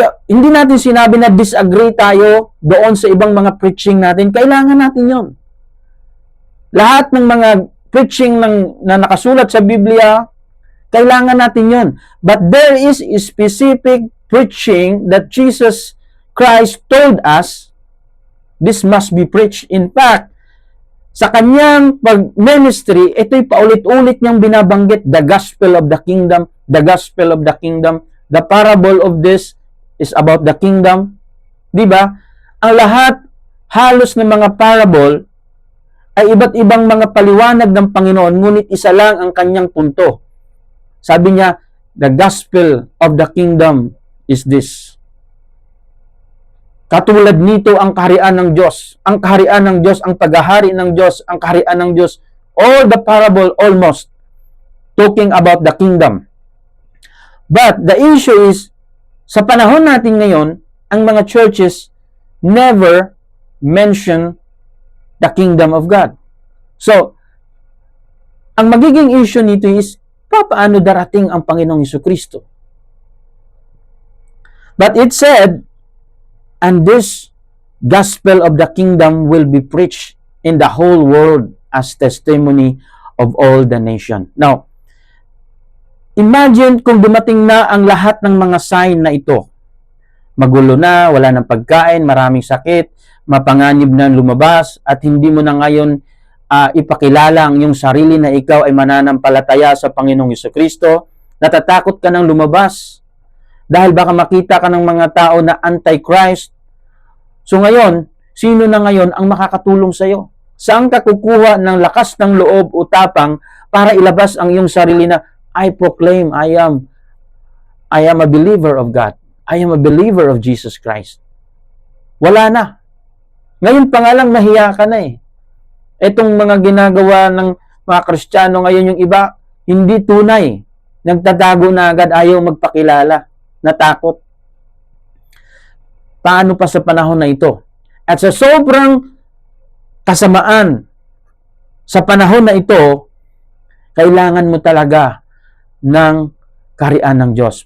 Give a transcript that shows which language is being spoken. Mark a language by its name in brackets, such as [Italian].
[Filipino] Hindi natin sinabi na disagree tayo doon sa ibang mga preaching natin. Kailangan natin yon. Lahat ng mga preaching na nakasulat sa Biblia, kailangan natin yon. [English] But there is a specific preaching that Jesus Christ told us, this must be preached. In fact, [Filipino] sa kanyang pag-ministry, ito'y paulit-ulit niyang binabanggit, [English] the gospel of the kingdom, the gospel of the kingdom. The parable of this is about the kingdom. [Filipino] Diba? Ang lahat, halos ng mga parable, ay iba't ibang mga paliwanag ng Panginoon, ngunit isa lang ang kanyang punto. Sabi niya, [English] the gospel of the kingdom is this. [Filipino] Katulad nito ang kaharian ng Diyos. Ang kaharian ng Diyos, ang paghahari ng Diyos, ang kaharian ng Diyos. [English] All the parable almost talking about the kingdom. But the issue is, [Filipino] sa panahon natin ngayon, ang mga churches [English] never mention the kingdom of God. [Filipino] So, ang magiging issue nito is, paano darating ang Panginoong Jesucristo? [English] But it said, and this gospel of the kingdom will be preached in the whole world as testimony of all the nation. [Filipino] Now, imagine kung dumating na ang lahat ng mga sign na ito. Magulo na, wala ng pagkain, maraming sakit, mapanganib na lumabas, at hindi mo na ngayon ipakilala ang iyong sarili na ikaw ay mananampalataya sa Panginoong Jesucristo. Natatakot ka nang lumabas dahil baka makita ka ng mga tao na anti-Christ. So ngayon, sino na ngayon ang makakatulong sa iyo? Saan ka kukuha ng lakas ng loob o tapang para ilabas ang iyong sarili na [English] I proclaim I am a believer of God. I am a believer of Jesus Christ. [Filipino] Wala na. Ngayon pa nga lang nahiya ka na eh. Itong mga ginagawa ng mga Kristiyano ngayon, yung iba, hindi tunay. Nagtatago na agad, ayaw magpakilala. Natakot. Paano pa sa panahon na ito? At sa sobrang kasamaan sa panahon na ito, kailangan mo talaga ng kaharian ng Diyos.